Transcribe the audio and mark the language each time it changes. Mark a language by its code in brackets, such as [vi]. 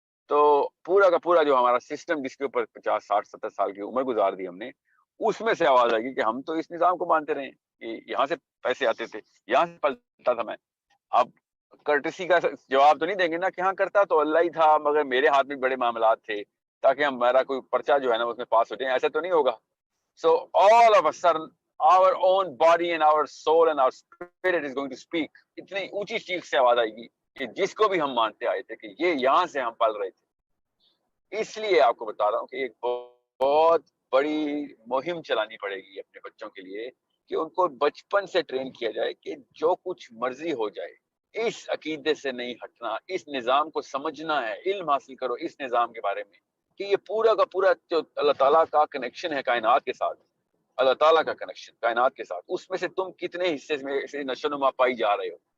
[ur] تو پورا کا پورا جو ہمارا سسٹم جس کے اوپر 50 60 70 سال کی عمر گزار دی ہم نے, اس میں سے آواز آئے گی کہ ہم تو اس نظام کو مانتے رہے, کہ یہاں سے پیسے آتے تھے, یہاں سے پلتا تھا میں. اب کرٹسی کا جواب تو نہیں دیں گے نا کہ ہاں کرتا تو اللہ ہی تھا, مگر میرے ہاتھ میں بڑے معاملات تھے تاکہ ہمارا کوئی پرچہ جو ہے نا اس میں پاس ہو جائے. ایسا تو نہیں ہوگا. [en] So all of a sudden our own body and our soul and our spirit is going to speak. [ur] اتنی اونچی چیخ سے آواز آئے گی کہ جس کو بھی ہم مانتے آئے تھے کہ یہ یہاں سے ہم پل رہے تھے. اس لیے آپ کو بتا رہا ہوں کہ ایک بہت بڑی مہم چلانی پڑے گی اپنے بچوں کے لیے کہ ان کو بچپن سے ٹرین کیا جائے کہ جو کچھ مرضی ہو جائے اس عقیدے سے نہیں ہٹنا, اس نظام کو سمجھنا ہے, علم حاصل کرو اس نظام کے بارے میں کہ یہ پورا کا پورا جو اللہ تعالیٰ کا کنیکشن ہے کائنات کے ساتھ, اللہ تعالیٰ کا کنیکشن کائنات کے ساتھ, اس میں سے تم کتنے حصے میں نشو نما پائی جا رہے ہو.